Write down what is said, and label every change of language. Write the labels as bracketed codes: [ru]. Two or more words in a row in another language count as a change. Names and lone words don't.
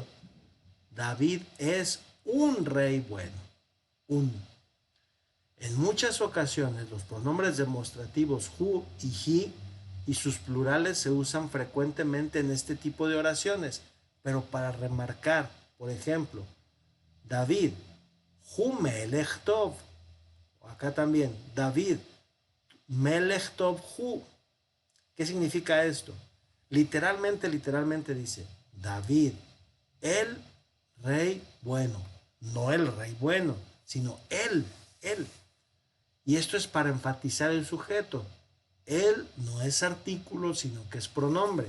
[es] David es un rey bueno. En muchas ocasiones los pronombres demostrativos who y he y sus plurales se usan frecuentemente en este tipo de oraciones, pero para remarcar, por ejemplo, David, [he] הוא מלך טוב, [es] acá también, David, [he] מלך טוב הוא. [es] ¿Qué significa esto? Literalmente dice, David, el rey bueno, no el rey bueno, sino él. Y esto es para enfatizar el sujeto. Él no es artículo, sino que es pronombre.